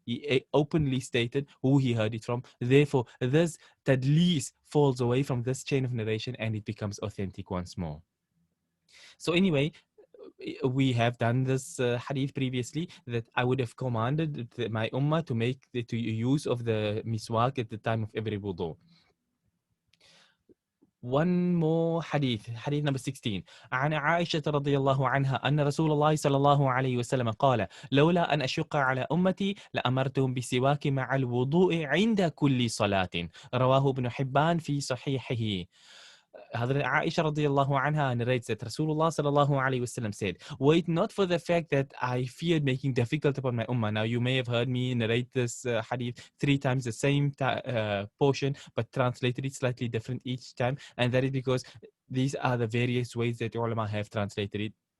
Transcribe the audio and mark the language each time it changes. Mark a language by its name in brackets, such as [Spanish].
[English] He openly stated who he heard it from. Therefore, this tadlis falls away from this chain of narration and it becomes authentic once more. So anyway, we have done this hadith previously, that I would have commanded my ummah to make to use of the miswak at the time of every wudu. One more hadith number 16. [Arabic] عن عائشة رضي الله عنها أن رسول الله صلى الله عليه وسلم قال لولا أن أشق على أمتي لأمرتهم بالسواك مع الوضوء عند كل صلاة. رواه ابن حبان في صحيحه. [English] Aisha radiallahu anha narrates that Rasulullah sallallahu alayhi wasallam said, were it not for the fact that I feared making difficult upon my ummah. Now you may have heard me narrate this hadith 3 times, the same portion, but translated it slightly different each time, and that is because these are the various ways that ulama have translated it.